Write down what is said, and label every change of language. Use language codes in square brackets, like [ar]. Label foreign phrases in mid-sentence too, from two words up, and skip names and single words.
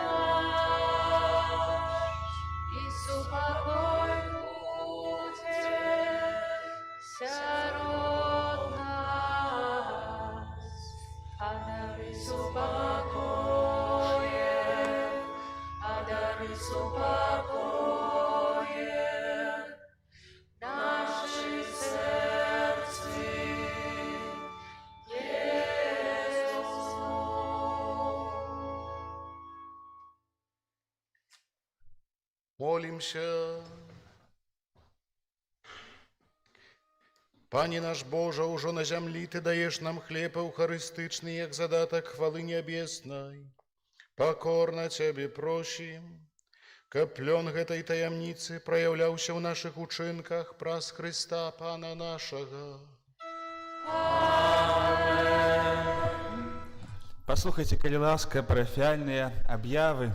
[uk] наш, и супокой буде сярод нас, а дари супокоє наших серці, Єсу. Молимся. Пане наш Боже, [be] ужо на зямлі Ты даешь нам хлеб эўхарыстычны, як задатак хвалы нябеснай. Покорно Цябе просім, каб плён гэтай таямніцы праяўляўся ў нашых учынках праз Хрыста Пана нашага. Паслухайце, калі ласка, парафіяльныя аб'явы.